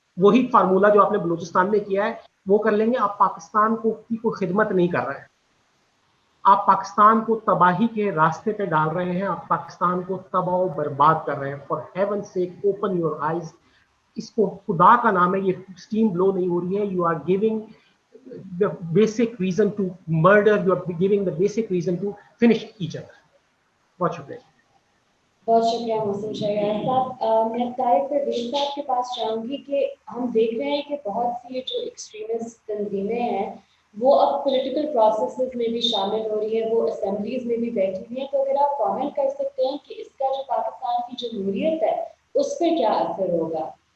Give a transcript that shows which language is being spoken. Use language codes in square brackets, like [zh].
[ur] وہی فارمولا جو آپ نے بلوچستان میں کیا ہے وہ کر لیں گے. آپ پاکستان کو کی کوئی خدمت نہیں کر رہے ہیں, آپ پاکستان کو تباہی کے راستے پہ ڈال رہے ہیں, آپ پاکستان کو تباہ و برباد کر رہے ہیں. [en] For heaven sake open your eyes. [ur] اس کو خدا کا نام ہے, یہ اسٹیم بلو نہیں ہو رہی ہے. [en] You are giving the basic reason to murder, you are giving the basic reason to finish each other. What's your pleasure? [ur] بہت شکریہ محسن شہریار صاحب. میں طارق پرویز صاحب کے پاس چاہوں گی کہ ہم دیکھ رہے ہیں کہ بہت سی جو ایکسٹریمسٹ تنظیمیں ہیں وہ اب پولیٹیکل پروسیسز میں بھی شامل ہو رہی ہیں, وہ اسمبلیز میں بھی بیٹھی ہوئی ہیں. تو اگر آپ کامنٹ کر سکتے ہیں کہ اس کا جو پاکستان کی جمہوریت ہے اس پہ کیا اثر ہوگا.